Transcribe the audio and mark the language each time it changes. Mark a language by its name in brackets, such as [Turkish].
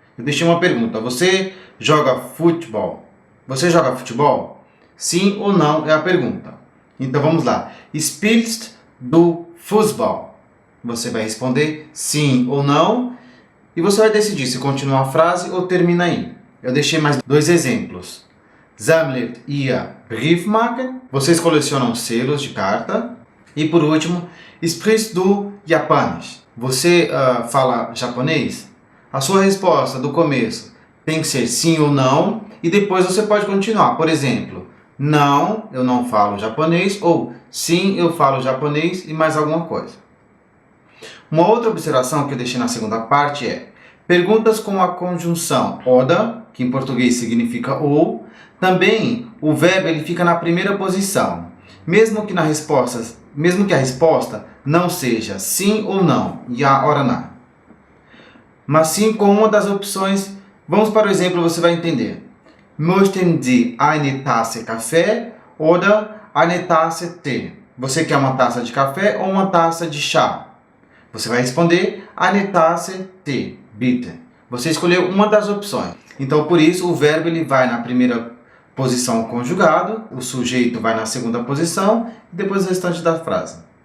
[Portuguese] Eu deixei uma pergunta. Você joga futebol? Você joga futebol? Sim ou não é a pergunta. Então vamos lá. [German] Spielst du Fußball? [Portuguese] Você vai responder sim ou não e você vai decidir se continua a frase ou termina aí. Eu deixei mais 2 exemplos. [German] Sammlet ihr Briefmarken? [Portuguese] Vocês colecionam selos de carta. E por último, [German] sprichst du Japanisch? [Portuguese] Você fala japonês? A sua resposta do começo tem que ser sim ou não e depois você pode continuar. Por exemplo, não, eu não falo japonês, ou sim, eu falo japonês e mais alguma coisa. Uma outra observação que eu deixei na segunda parte é perguntas com a conjunção oder, que em português significa ou. Também o verbo ele fica na primeira posição, mesmo que a resposta não seja sim ou não, [German] ja oder nein. [Portuguese] Mas sim com uma das opções. Vamos para o exemplo, você vai entender. [German] Möchten Sie eine Tasse Kaffee oder eine Tasse Tee? [Portuguese] Você quer uma taça de café ou uma taça de chá? Você vai responder [German] eine Tasse Tee, bitte. [Portuguese] Você escolheu uma das opções. Então, por isso, o verbo ele vai na primeira posição conjugado, o sujeito vai na segunda posição e depois o restante da frase.